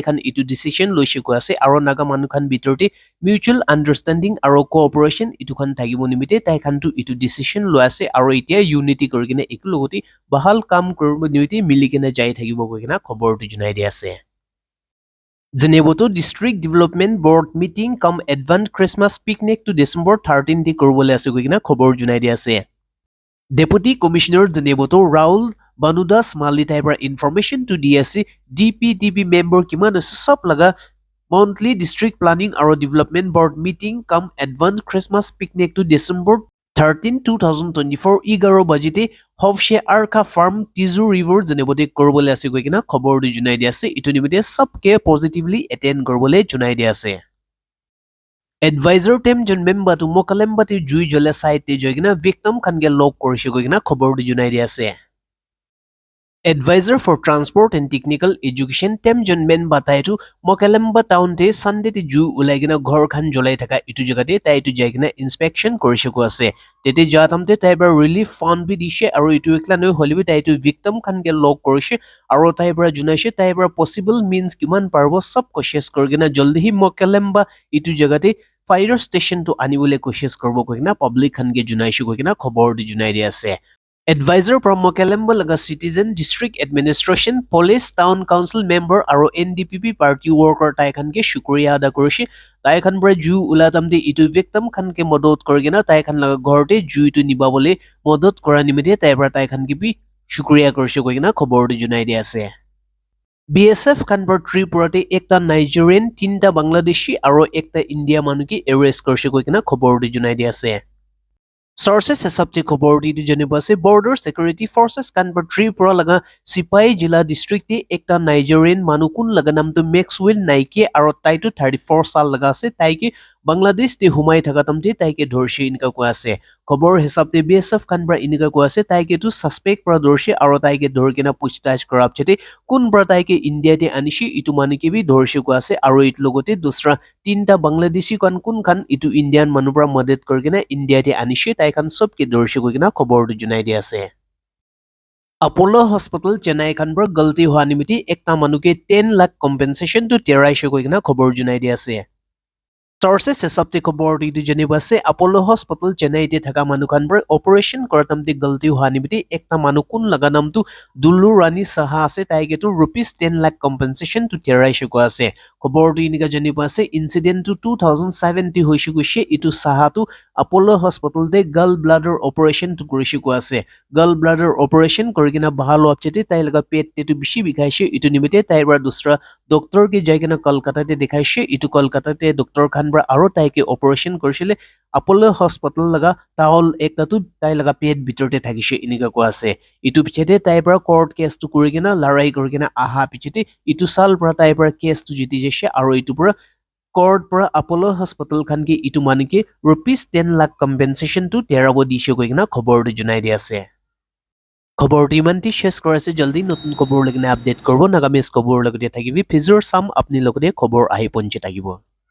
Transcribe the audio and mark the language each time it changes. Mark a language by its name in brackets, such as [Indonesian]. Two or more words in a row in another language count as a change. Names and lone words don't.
[Naga Pidgin] khan itu decision loise ko ase aro naga manu khan bitorti [English] mutual understanding [Naga Pidgin] aro cooperation itu khan thagibo nimiti tai khan tu itu decision lo ase aro itia unity gorgena ekulogoti bahal kam korbo nimiti miligena jai thagibo gorgena khobor tu junai dia ase Jeneboto District Development Board meeting come [English] advanced Christmas [Naga Pidgin] picnic to December 13 di korbole ase goigina khobor junai di ase [English] Deputy Commissioner [Naga Pidgin] Jeneboto Raul Banudas Mali type information to DSC DPDB member kiman ase sab laga [English] monthly district planning [Naga Pidgin] aro [English] development board meeting [Naga Pidgin] come [English] advanced Christmas picnic [Naga Pidgin] to December 13 2024 11 bajite Hofshe Arka Farm Tizu River Jenebote korbole ase goigina khobor du junai di ase itu nimite sabke [English] positively attend [Naga Pidgin] korbole junai di ase Advisor tem jon member tu mokalemba te jui jole site te joigina victim khan ge log korise goigina khobor du junai di ase [English] Advisor for Transport and Technical Education [Naga Pidgin] tem jon men batai tu mokalemba town te Sunday te ju ulagina ghor khan jolai thaka itu jagate tai tu jaigina inspection korise ko ase tete jatamte tai bar [English] relief fund [Naga Pidgin] bi dishe aro itu ekla noi holibi tai tu victim khan ge log korise aro tai bar junaise tai bar [English] possible means [Naga Pidgin] kiman parbo sab koshes korgina jaldi hi mokalemba itu jagate [English] fire station [Naga Pidgin] to anibole koshes korbo koina public khan ge junaise koina khobor di junai di ase Advisor from Mokalemba laga citizen [English] district administration police town council member [Naga Pidgin] aro [English] NDPP party worker [Naga Pidgin] tai khan ke shukriya ada korishi tai khan bra ju ulatamte itu victim khan ke modot korgena tai khan laga ghorte ju itu nibabole modot kora nimite tai bra tai khan ke bi shukriya korishi koina khobor di junai di ase BSF khan bra Tripurate ekta Nigerian tinta Bangladeshi aro ekta India manu ki arrest korishi koina khobor di junai di ase Sources sabte khobor di janiba se [English] border security forces [Naga Pidgin] kan bar Tripura laga Sipai jila district te ekta Nigerian manukun laga nam tu Maxwell Naike aro tai tu 34 sal laga se tai ki Bangladesh te humai thaka tamte tai ke dhorshi inka ko ase khobor hisab te BSF kan bar inika ko ase tai ke tu suspect pra dhorshi aro tai ke dhor kena puchtaach korab chete kun bra tai ke India te anishi itu manu ke bi dhorshi ko ase aro it logote dusra tinta Bangladeshi kan kun khan itu Indian manu pra madad korgena India te anishi tai khan sob ke dhorshi ko kena khobor du junai di ase Apollo Hospital Chennai khan bra galti hua nimiti ekta manu ke 10 lakh compensation to terai ko kena khobor junai di ase Sources sabte khobor di janiba se Apollo Hospital Chennai te thaka manu khan bra operation kortamte galti hua nimiti ekta manu kun laga nam tu Dullu Rani Saha ase tai ke tu rupees 10 lakh compensation to terai ko ase khobor di nika janiba se incident to 2070 hoishi gushe itu Saha tu Apollo Hospital de [English] gallbladder operation [Naga Pidgin] to korishi ko ase [English] gallbladder operation [Naga Pidgin] korigina bahalo apchete tai laga pet te tu bishi bikaise itu nimite tai bra dusra doctor ke jaigena Kolkata te dekhaise itu Kolkata te doctor khan bra aro tai ke operation korishile Apollo Hospital laga taol ekta tu tai laga pet bitorte thagise inika ko ase itu pichete tai bra [English] court case [Naga Pidgin] tu korigina larai korigina aha pichete itu sal bra tai bra case tu jiti jese aro itu bra court pra Apollo Hospital khan ki itu manike rupees [English] 10 lakh compensation [Naga Pidgin] to terabo dishe koina khobor du junai di ase khobor imanti shesh korase joldi notun khobor logine update korbo Nagamese khobor logote thakibi fizor sam apni logote khobor ahi ponche thakib